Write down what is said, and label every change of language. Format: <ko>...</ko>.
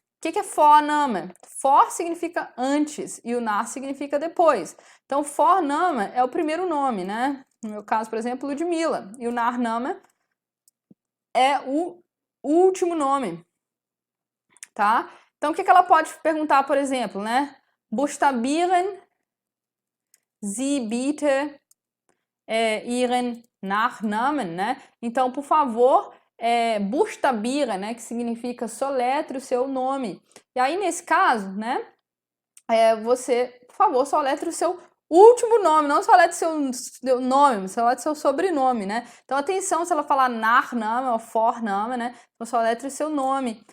<pt>O que é Vorname? For significa antes e o Nach significa depois. Então, Vorname é o primeiro nome, né? No meu caso, por exemplo, Ludmilla. E o Nachname é o último nome, tá? Então, o que ela pode perguntar, por exemplo, né?</pt> <de>Buchstabieren Sie bitte Ihren Nachnamen, né?</de> <pt>Então, por favor, buchstabieren, né? Que significa soletre o seu nome. E aí, nesse caso, né? Você, por favor, soletre o seu último nome, não soletre seu nome, soletre seu sobrenome, né? Então, atenção se ela falar Nachname ou Vorname, né? Então, soletre o seu nome.</pt>